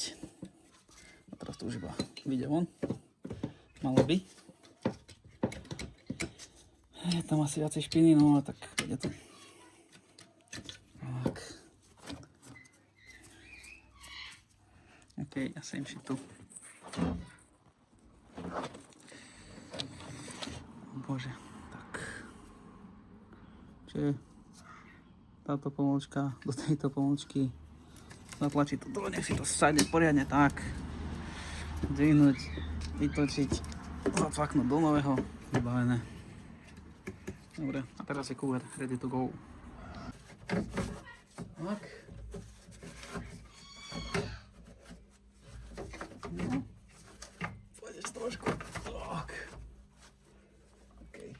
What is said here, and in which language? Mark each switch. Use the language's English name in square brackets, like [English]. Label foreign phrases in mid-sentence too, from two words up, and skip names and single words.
[Slovak] A teraz to už iba vyjde von. Malo by. Je tam asi viacej špiny, no ale tak ide to. Tak. OK, a [English] same shit [Slovak] tu. Bože, tak. Čiže táto pomôčka do tejto pomôčky zatlačiť to dole, nech si to sadne poriadne tak. Dvihnúť, vytočiť, zacvaknúť do nového, vybavené. Dobre, a teraz je cooler [English] ready to go. [Slovak] Tak. No. Pôjdeš trošku. Tak. OK.